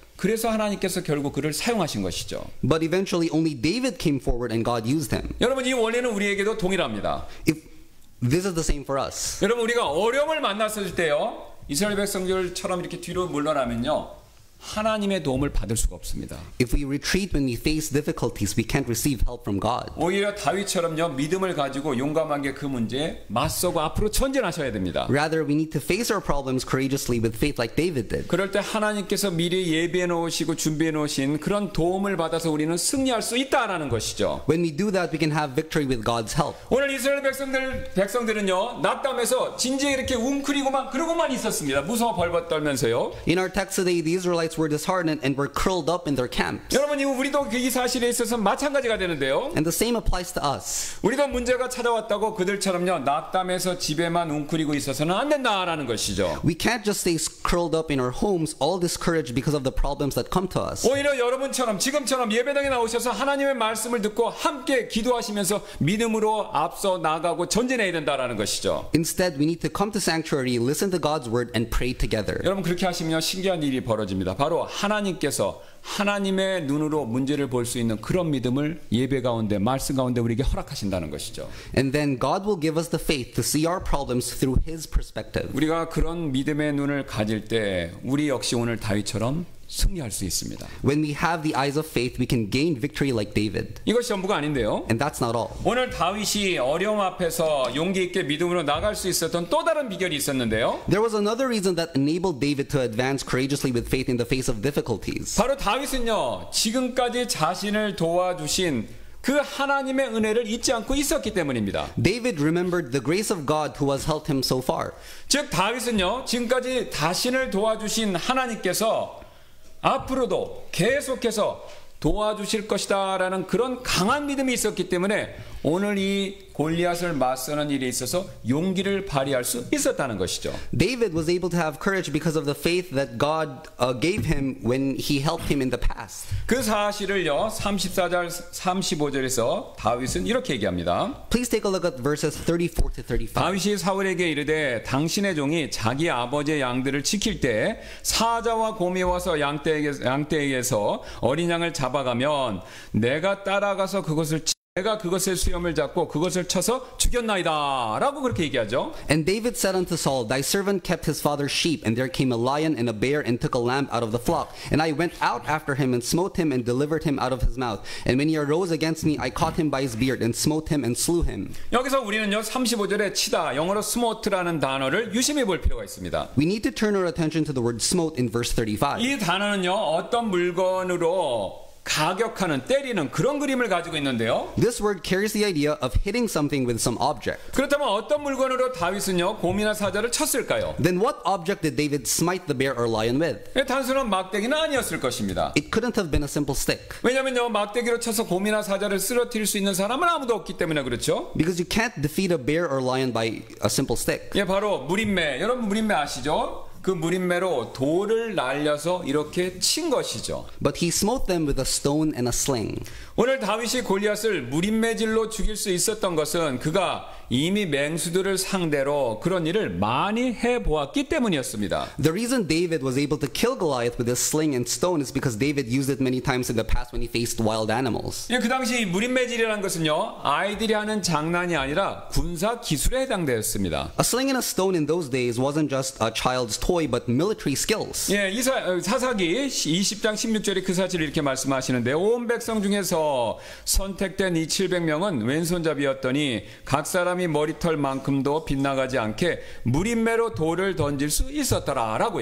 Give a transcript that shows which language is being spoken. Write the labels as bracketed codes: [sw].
[ko] 그래서 하나님께서 결국 그를 사용하신 것이죠. [en] But eventually only David came forward and God used him. [ko] 여러분 이 원리는 우리에게도 동일합니다. [en] This is the same for us. [ko] 여러분 우리가 어려움을 만났을 때요. 이스라엘 백성들처럼 이렇게 뒤로 물러나면요. 하나님의 도움을 받을 수가 없습니다. [en] If we retreat when we face difficulties, we can't receive help from God. [ko] 오히려 다윗처럼요. 믿음을 가지고 용감하게 그 문제에 맞서고 앞으로 전진하셔야 됩니다. [en] Rather, we need to face our problems courageously with faith like David did. [ko] 그럴 때 하나님께서 미리 예비해 놓으시고 준비해 놓으신 그런 도움을 받아서 우리는 승리할 수 있다라는 것이죠. [en] When we do that, we can have victory with God's help. [ko] 오늘 이스라엘 백성들은요. 낙담해서 진지에 이렇게 웅크리고만 그러고만 있었습니다. 무서워 벌벌 떨면서요. [en] In our text today, the Israelites were disheartened and were curled up in their camps. [ko] 여러분 우리도 이 사실에 있어서 마찬가지가 되는데요. [en] And the same applies to us. [ko] 우리도 문제가 찾아왔다고 그들처럼요 낙담해서 집에만 웅크리고 있어서는 안 된다라는 것이죠. [en] We can't just stay curled up in our homes, all discouraged because of the problems that come to us. [ko] 오히려 여러분처럼 지금처럼 예배당에 나오셔서 하나님의 말씀을 듣고 함께 기도하시면서 믿음으로 앞서 나가고 전진해야 된다라는 것이죠. [en] Instead, we need to come to sanctuary, listen to God's word, and pray together. [ko] 여러분 그렇게 하시면 신기한 일이 벌어집니다. 바로 하나님께서 하나님의 눈으로 문제를 볼 수 있는 그런 믿음을 예배 가운데 말씀 가운데 우리에게 허락하신다는 것이죠. [en] And then God will give us the faith to see our problems through His perspective. [ko] 우리가 그런 믿음의 눈을 가질 때 우리 역시 오늘 다윗처럼 승리할 수 있습니다. [en] When we have the eyes of faith, we can gain victory like David. [ko] 이것이 전부가 아닌데요. [en] And that's not all. [ko] 오늘 다윗이 어려움 앞에서 용기 있게 믿음으로 나갈 수 있었던 또 다른 비결이 있었는데요. [en] There was another reason that enabled David to advance courageously with faith in the face of difficulties. [ko] 바로 다윗은요. 지금까지 자신을 도와주신 그 하나님의 은혜를 잊지 않고 있었기 때문입니다. [en] David remembered the grace of God who has helped him so far. [ko] 즉 다윗은요. 지금까지 자신을 도와주신 하나님께서 앞으로도 계속해서 도와주실 것이다 라는 그런 강한 믿음이 있었기 때문에 오늘 이 골리앗을 맞서는 일에 있어서 용기를 발휘할 수 있었다는 것이죠. [en] David was able to have courage because of the faith that God gave him when he helped him in the past. [ko] 그 사실을요 34절 35절에서 다윗은 이렇게 얘기합니다. [en] Please take a look at verses 34 to 35. [ko] 다윗이 사울에게 이르되 당신의 종이 자기 아버지의 양들을 지킬 때 사자와 곰이 와서 양떼에게서 어린 양을 잡아가면 내가 따라가서 내가 그것의 수염을 잡고 그것을 쳐서 죽였나이다 라고 그렇게 얘기하죠. [en] And David said unto Saul, Thy servant kept his father's sheep, and there came a lion and a bear and took a lamb out of the flock. And I went out after him and smote him and delivered him out of his mouth. And when he arose against me, I caught him by his beard and smote him and slew him. [ko] 여기서 우리는요 35절에 치다 영어로 smote라는 단어를 유심히 볼 필요가 있습니다. [en] We need to turn our attention to the word smote in verse 35. [ko] 이 단어는요 어떤 물건으로 가격하는 때리는 그런 그림을 가지고 있는데요. [en] This word carries the idea of hitting something with some object. [ko] 그렇다면 어떤 물건으로 다윗은요 곰이나 사자를 쳤을까요? [en] Then what object did David smite the bear or lion with? [ko] 단순한 막대기는 아니었을 것입니다. [en] It couldn't have been a simple stick. [ko] 왜냐면요 막대기로 쳐서 곰이나 사자를 쓰러뜨릴 수 있는 사람은 아무도 없기 때문에 그렇죠. [en] Because you can't defeat a bear or lion by a simple stick. [ko] 예, 바로 무림매. 여러분 무림매 아시죠? 그 무림매로 돌을 날려서 이렇게 친 것이죠. [en] But he smote them with a stone and a sling. [ko] 오늘 다윗이 골리앗을 무림매질로 죽일 수 있었던 것은 그가 이미 맹수들을 상대로 그런 일을 많이 해보았기 때문이었습니다. [en] The reason David was able to kill Goliath with his sling and stone is because David used it many times in the past when he faced wild animals. [ko] 그 당시 무림매질이라는 것은요 아이들이 하는 장난이 아니라 군사 기술에 해당되었습니다. [en] A sling and a stone in those days wasn't just a child's toy but military skills. [ko] 예, 사사기 20장 16절에 그 사실을 이렇게 말씀하시는데 온 백성 중에서 선택된 이 700명은 왼손잡이였더니 각 사람이 머리털만큼도 빗나가지 않게 무림매로 돌을 던질 수 있었더라라고요.